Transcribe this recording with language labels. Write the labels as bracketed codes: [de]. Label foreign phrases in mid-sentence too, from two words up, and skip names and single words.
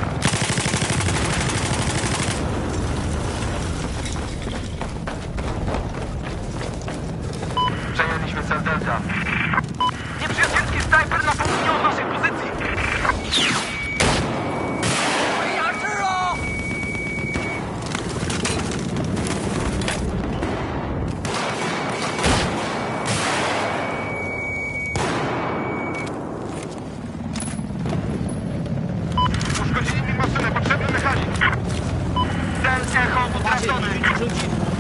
[pl] Przejęliśmy cel Delta. Nieprzyjacielski snajper na południu od naszej pozycji. [zh] 被压制了！ [pl] Uszkodzili mi maszynę, potrzebny mechanik. Cel Echo [zh] 发现 [pl] utracony. [zh] 敌直升机，